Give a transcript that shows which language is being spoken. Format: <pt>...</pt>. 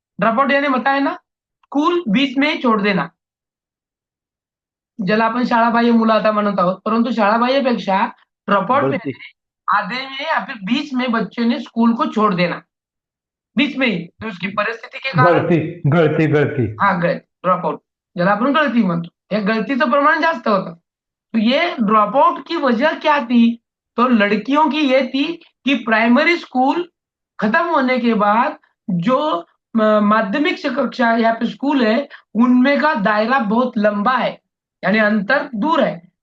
<hi>Drop out यानी बताया ना, स्कूल बीच में ही छोड़ देना,</hi> <mr>ज्याला आपण शाळाबाह्य मुलं आता म्हणत आहोत, परंतु शाळाबाह्यपेक्षा</mr> <hi>ड्रॉपआउट में बढ़ती आधे में या फिर बीच में बच्चे ने स्कूल को छोड़ देना, बीच में ही, तो उसकी परिस्थिती के कारण,</hi> <mr>गळती गळती हाँ गलती, ड्रॉपआउट ज्याला आपण गळती म्हणतो, या गलतीचं प्रमाण जास्त होतं।</mr> <hi>तो ये ड्रॉपआउट की वजह क्या थी, तो लड़कियों की ये थी कि प्राइमरी स्कूल खत्म होने के बाद जो माध्यमिक कक्षा या फिर स्कूल है उनमें का दायरा बहुत लंबा है, यानी अंतर दूर है।</hi>